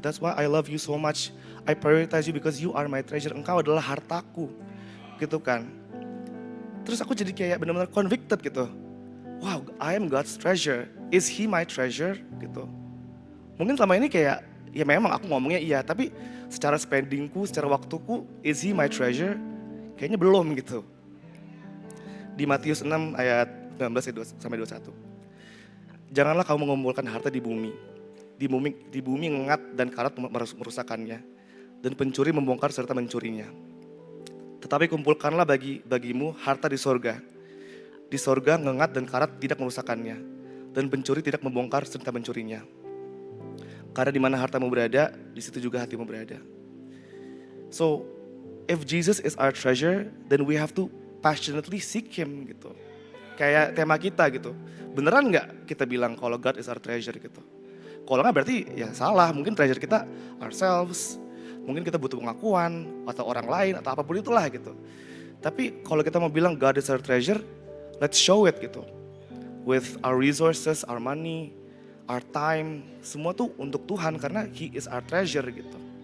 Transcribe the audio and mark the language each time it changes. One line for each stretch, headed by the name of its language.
English: That's why I love you so much. I prioritize you because you are my treasure.
Indonesian: Engkau adalah hartaku gitu kan. Terus aku jadi kayak benar-benar convicted gitu. Wow,
English: I am God's treasure. Is he my treasure
Indonesian: gitu. Mungkin selama ini kayak ya memang aku ngomongnya iya, tapi secara spendingku, secara waktuku,
English: is he my treasure?
Indonesian: Kayaknya belum gitu. Di Matius 6 ayat 19 sampai 21. Janganlah kamu mengumpulkan harta di bumi. Di bumi ngengat dan karat merusakannya, dan pencuri membongkar serta mencurinya. Tetapi kumpulkanlah bagimu harta di sorga. Di sorga ngengat dan karat tidak merusakannya, dan pencuri tidak membongkar serta mencurinya. Karena di mana hartamu berada, di situ juga hatimu berada.
English: So, if Jesus is our treasure, then we have to passionately seek Him gitu.
Indonesian: Kayak tema kita gitu. Beneran nggak kita bilang kalau
English: God is our treasure
Indonesian: gitu? Kalau nggak berarti ya salah, mungkin treasure kita ourselves, mungkin kita butuh pengakuan atau orang lain atau apapun itulah gitu. Tapi kalau kita mau bilang
English: God is our treasure, let's show it gitu. With our resources, our money, our time,
Indonesian: semua tuh untuk Tuhan karena
English: He is our treasure gitu.